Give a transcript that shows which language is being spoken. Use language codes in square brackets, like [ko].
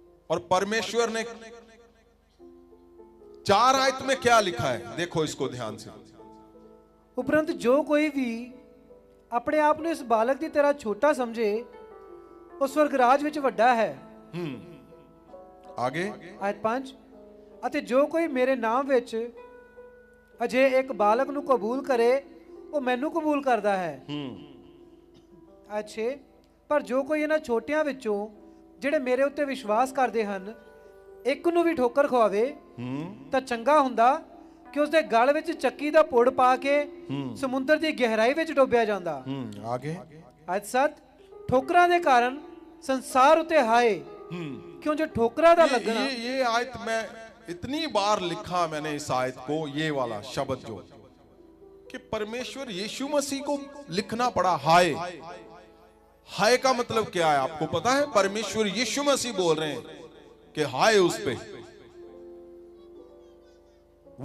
[hi] और परमेश्वर ने 4 आयत में क्या लिखा है, देखो इसको ध्यान से। उपरंत जो कोई भी अपने आप [pa] ਨੂੰ ਇਸ ਬਾਲਕ ਦੀ ਤਰ੍ਹਾਂ ਛੋਟਾ ਸਮਝੇ ਉਹ ਸਵਰਗ ਰਾਜ ਵਿੱਚ ਵੱਡਾ ਹੈ। [hi] आगे [pa] ਆਇਤ 5 ਅਤੇ ਜੋ ਕੋਈ ਮੇਰੇ ਨਾਮ ਵਿੱਚ ਅਜੇ ਇੱਕ ਬਾਲਕ ਨੂੰ ਕਬੂਲ ਕਰੇ ਉਹ ਮੈਨੂੰ ਕਬੂਲ ਕਰਦਾ ਹੈ। ਆਇਤ 6 ਪਰ ਜੋ ਕੋਈ ਇਹਨਾਂ ਛੋਟਿਆਂ ਵਿੱਚੋਂ ਜਿਹੜੇ ਮੇਰੇ ਉੱਤੇ ਵਿਸ਼ਵਾਸ ਕਰਦੇ ਹਨ ਇੱਕ ਨੂੰ ਵੀ ਠੋਕਰ ਖਵਾਵੇ ਤਾਂ ਚੰਗਾ ਹੁੰਦਾ ਕਿ ਉਸਦੇ ਗਲ ਵਿੱਚ ਚੱਕੀ ਦਾ ਪੁੜ ਪਾ ਕੇ ਸਮੁੰਦਰ ਦੀ ਗਹਿਰਾਈ ਵਿੱਚ ਡੁੱਬਿਆ ਜਾਂਦਾ। [hi] आगे [pa] ਆਇਤ 7 ਠੋਕਰਾਂ ਦੇ ਕਾਰਨ ਸੰਸਾਰ ਉਤੇ ਹਾਏ क्यों जो ठोकरा था लगना। [hi] ये आयत में इतनी बार लिखा मैंने इस आयत को, ये वाला शब्द जो कि परमेश्वर यीशु मसीह को लिखना पड़ा हाय। हाय का मतलब क्या है आपको पता है? परमेश्वर यीशु मसीह बोल रहे हैं कि हाय उस पे।